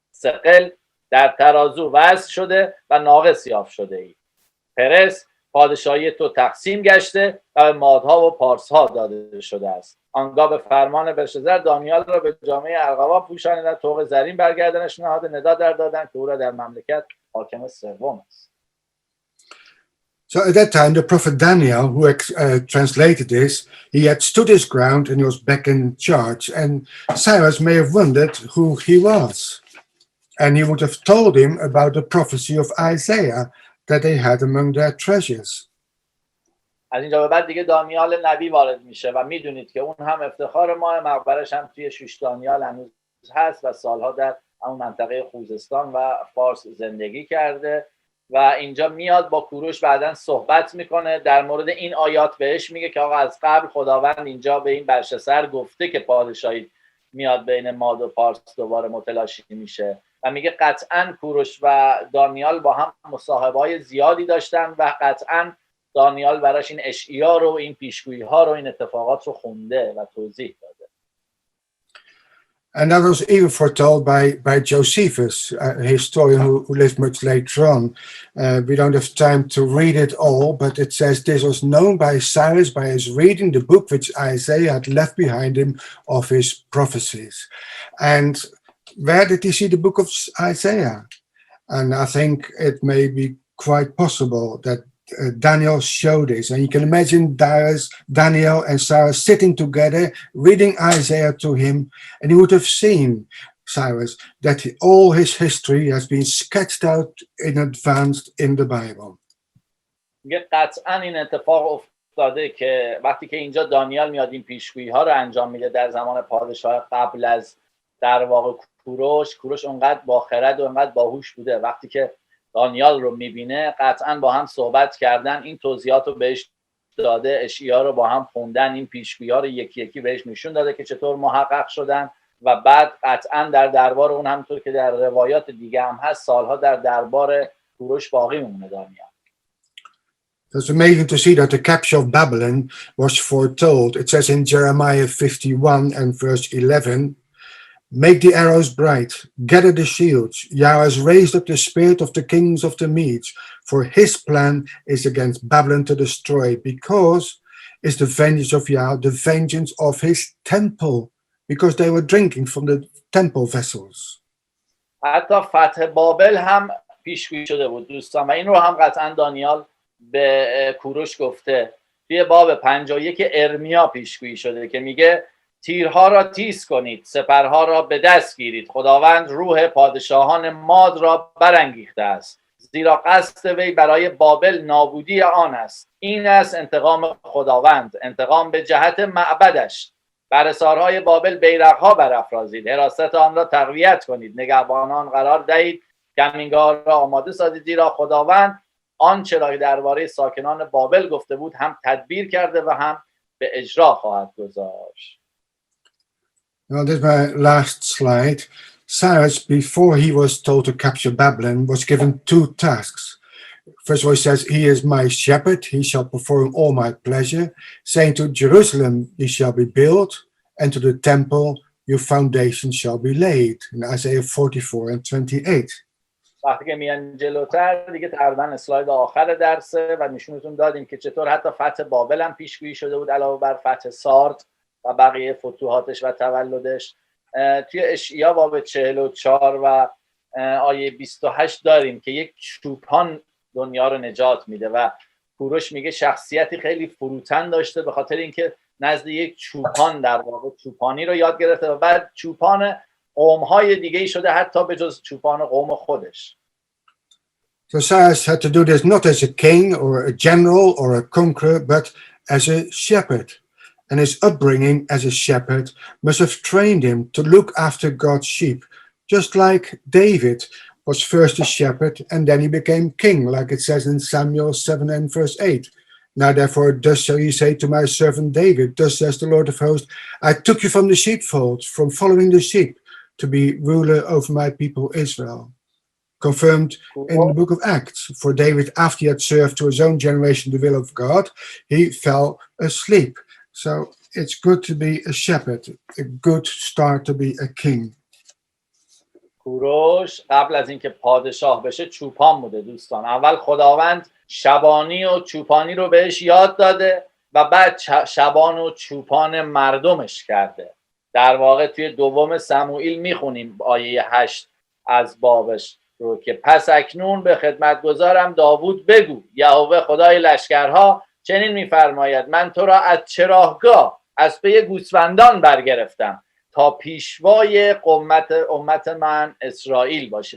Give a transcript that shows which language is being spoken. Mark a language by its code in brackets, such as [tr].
[fa] ثقل، در ترازو وزن شده و ناقص یافت شده ای. پرس، پادشاهی تو تقسیم گشته و به مادها و پارسها داده شده است. آنگاه به فرمان بلشزر دانیال را به جامعه ارغوان پوشانیدند، طوق زرین برگردنش نهاده، ندا در دادند که او را در مملکت حاکم سوم است. [en] So at that time, the prophet Daniel, who translated this, he had stood his ground and he was back in charge. And Cyrus may have wondered who he was. And he would have told him about the prophecy of Isaiah that they had among their treasures. [fa] از اینجا به بعد دیگه دانیال نبی وارد میشه و میدونید که اون هم افتخار ما، مقبرش هم توی شوش دانیال هنوز هست و سالها در اون منطقه خوزستان و فارس زندگی کرده و اینجا میاد با کوروش بعداً صحبت میکنه در مورد این آیات. بهش میگه که آقا از قبل خداوند اینجا به این بلشسر گفته که پادشاهی میاد بین ماد و پارس دوباره متلاشی میشه و میگه قطعاً کوروش و دانیال با هم مصاحبه‌های زیادی داشتن و قطعاً دانیال براش این اشعیا رو، این پیشگویی ها رو، این اتفاقات رو خونده و توضیح داده. [en] And that was even foretold by Josephus, a historian who lived much later on. We don't have time to read it all, but it says this was known by Cyrus by his reading the book which Isaiah had left behind him of his prophecies. And where did he see the book of Isaiah? And I think it may be quite possible that Daniel showed this. And you can imagine Daniel and Cyrus sitting together, reading Isaiah to him, and he would have seen, Cyrus, that all his history has been sketched out in advance in the Bible. [fa] میگه قطعا این اتفاق افتاده که وقتی که اینجا دانیال میاد این پیشگویی ها رو انجام میده در زمان پادشاه قبل از در واقع کوروش اونقدر با خرد و اونقدر باهوش بوده، وقتی که دانیال رو میبینه قطعا با هم صحبت کردن، این توضیحات رو بهش داده، اشعیا رو با هم خوندن، این پیشگویی ها رو یکی یکی بهش نشون داده که چطور محقق شدن و بعد قطعا در دربار اون همونطور که در روایات دیگه هم هست سالها در دربار کوروش باقی میمونه دانیال. [en] It's amazing to see that the capture of Babylon was foretold. It says in Jeremiah 51 and verse 11, make the arrows bright, gather the shields. Yahweh has raised up the spirit of the kings of the Medes, for his plan is against Babylon to destroy, because is the vengeance of Yahweh, the vengeance of his temple, because they were drinking from the temple vessels. [fa] حتی فتح بابل هم پیشگویی شده بود دوستان و این رو هم قطعا دانیال به کوروش گفته. توی باب 51 ارمیا پیشگویی شده که میگه تیرها را تیز کنید، سپرها را به دست گیرید، خداوند روح پادشاهان ماد را برانگیخته است، زیرا قصد وی برای بابل نابودی آن است. این است انتقام خداوند، انتقام به جهت معبدش. بر حصارهای بابل بیرقها برافرازید، حراست آن را تقویت کنید، نگهبانان قرار دهید، کمینگاه را آماده سازید، زیرا خداوند آنچه را درباره ساکنان بابل گفته بود هم تدبیر کرده و هم به اجرا خواهد گذاشت. [en] Now, this is my last slide. Cyrus, before he was told to capture Babylon, was given two tasks. First of all, he says, he is my shepherd, he shall perform all my pleasure, saying to Jerusalem, ye shall be built, and to the temple, your foundation shall be laid. In Isaiah 44 and 28. [fa] وقتی که میان جلوتر دیگه تقریبا اسلاید آخر درسه و نشونتون دادیم که چطور حتی فتح بابل هم پیشگویی شده بود علاوه بر فتح سارد و بقیه فتوحاتش و تولدش. توی اشعیا باب 44 و آیه 28 داریم که یک چوپان دنیا رو نجات میده و کوروش میگه شخصیتی خیلی فروتن داشته به خاطر اینکه نزد یک چوپان در واقع چوپانی رو یاد گرفته و بعد چوپان قوم‌های دیگه‌ای شده حتی به جز چوپان قوم خودش. [en] So Cyrus had to do this not as a king or a general or a conqueror, but as a shepherd. And his upbringing as a shepherd must have trained him to look after God's sheep, just like David was first a shepherd and then he became king, like it says in Samuel 7 and verse 8. Now therefore, thus shall you say to my servant David, thus says the Lord of hosts, I took you from the sheepfolds, from following the sheep, to be ruler over my people Israel. Confirmed in the book of Acts. For David, after he had served to his own generation the will of God, he fell asleep. So it's good to be a shepherd, a good start to be a king. [fa] کوروش قبل از اینکه پادشاه بشه چوپان بوده دوستان. اول خداوند شبانی و چوپانی رو بهش یاد داده و بعد شبان و چوپان مردمش کرده. در واقع توی دوم سموئیل میخونیم آیه 8 از بابش رو که پس اکنون به خدمتگزارم داوود بگو یهوه خدای لشکرها چنین میفرماید من تو را از چراگاه از پی گوسفندان برگرفتم تا پیشوای امت من اسرائیل باشی.